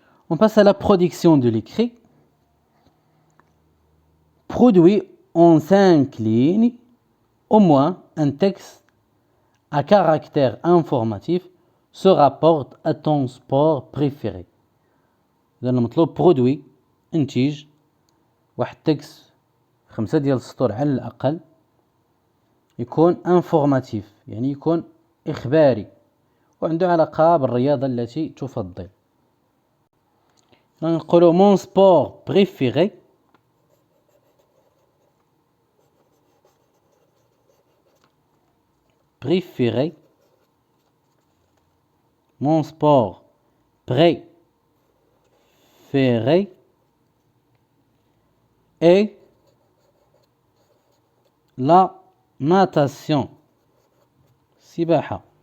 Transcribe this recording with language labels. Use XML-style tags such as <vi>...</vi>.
<fr>On passe à la production de l'écrit. Produit en 5 lignes au moins un texte à caractère informatif se rapporte à ton sport préféré.</fr> <ar>إذا المطلوب برودوي، انتج واحد تكست 5 ديال السطور على الأقل، يكون انفورماتيف يعني يكون إخباري وعنده علاقة بالرياضة التي تفضل. نقولوا</ar> <fr>mon sport préféré mon sport préféré est la natation، سباحة.</fr>